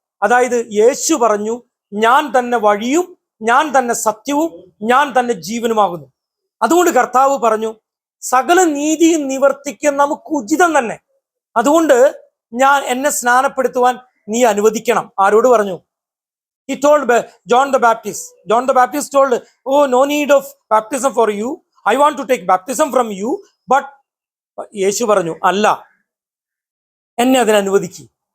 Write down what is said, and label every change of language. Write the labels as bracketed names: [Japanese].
[Malayalam] അതായത് യേശു പറഞ്ഞു, ഞാൻ തന്നെ വഴിയും ഞാൻ തന്നെ സത്യവും ഞാൻ തന്നെ ജീവനുമാകുന്നു. അതുകൊണ്ട് കർത്താവ് പറഞ്ഞു, സകല നീതിയും നിവർത്തിക്കാൻ നമുക്ക് ഉചിതം തന്നെ. അതുകൊണ്ട് എന്നെ സ്നാനപ്പെടുത്തുവാൻ നീ അനുവദിക്കണം. ആരോട് പറഞ്ഞു? [English] He told John the Baptist. John the Baptist told, "Oh, no need of baptism for you. I want to take baptism from you." [Malayalam] But യേശു പറഞ്ഞു, അല്ല, എന്നെ അതിന് അനുവദിക്കും.